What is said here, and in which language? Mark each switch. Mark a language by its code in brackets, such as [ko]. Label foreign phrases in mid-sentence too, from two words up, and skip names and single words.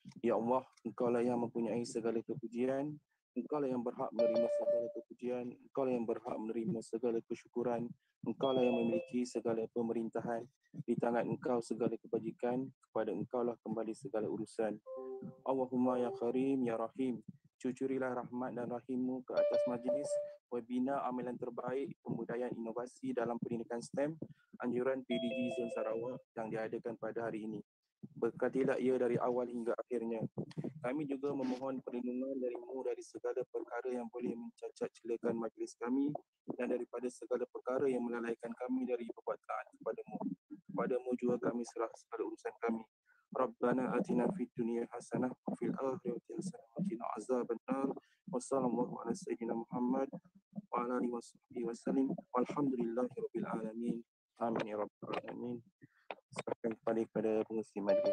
[ms] Ya Allah, Engkaulah yang mempunyai segala kepujian Engkau lah yang berhak menerima segala kepujian, Engkau lah yang berhak menerima segala kesyukuran, Engkau lah yang memiliki segala pemerintahan, di tangan Engkau segala kebajikan, kepada Engkau lah kembali segala urusan. [ar] اللهم يا كريم يا رحيم, [ms] cucurilah rahmat dan rahimmu ke atas majlis webinar amalan terbaik pembudayaan inovasi dalam pendidikan STEM anjuran PLC Zon Sarawak yang diadakan pada hari ini. Berkatilah ia dari awal hingga akhirnya. Kami juga memohon perlindungan darimu dari segala perkara yang boleh mencacat celakan majlis kami dan daripada segala perkara yang melalaikan kami dari berbuat taat kepadamu. Kepadamu juga kami serah segala urusan kami. [ar] ربنا آتنا في الدنيا حسنة وفي الآخرة حسنة وقنا عذاب النار. وصلى الله على سيدنا محمد وعلى آله وسلم. والحمد لله رب العالمين. آمين يا رب العالمين. [ms] Serahkan kepada pengurusi majlis.